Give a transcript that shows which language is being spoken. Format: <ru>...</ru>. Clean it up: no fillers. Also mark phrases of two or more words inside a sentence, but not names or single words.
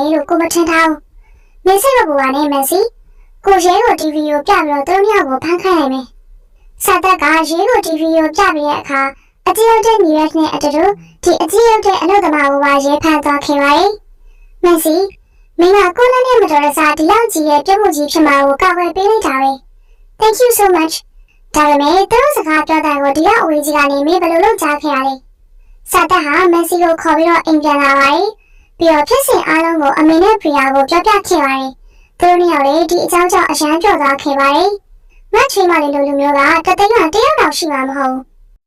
<my>လို့ကိုမထင်ထားဘူးမင်းစိတ်မပူပါနဲ့မက်ဆီကိုရဲကို TV ကိုပြပြီးတော့သူတို့ကိုဖမ်းခိုင်းလိုက်မယ်စာသက်ကရဲကို TV ကိုပြ ပြီးတဲ့အခါအကြည့်ရောက်တဲ့ news နဲ့အတူတူဒီအကြည့်ရောက်တဲ့အလုပ်သမားကိုပါရဲဖမ်းသွားခဲ့ပါတယ်မက် ဆီမင်းကကိုလည်းနဲ့မတော်တဆဒီလောက်ကြီးရဲ့ပြမှုကြီးဖြစ်မှာကိုကောက်ွယ်ပေးလိုက်တာပဲ</my> <en>Thank you so much</en> <my>ဒါပေမဲ့သူတို့စကားပြောတဲ့ကိုဒီလောက်အဝေးကြီးကနေမင်းဘယ်လိုလုပ်ကြားခဲ့ရလဲစာသက်ဟာမက်ဆီကိုခေါ်ပြီးတော့အိမ်ပြန်လာပါတယ်ပြီးတော့ဖြစ်စဉ်အားလုံးကိုအမေနဲ့ပရီယာကိုပြောပြခဲ့ပါတယ်သူတို့နှစ်ယောက်လည်းဒီအကြောင်းကြောင့်အရန်ကြော်သွားခဲ့ပါတယ်မတ်ချွေးမလေးလိုလူမျိုးကတသိန်းကတယောက်တော့ရှိမှာမဟုတ်ဘူး</my>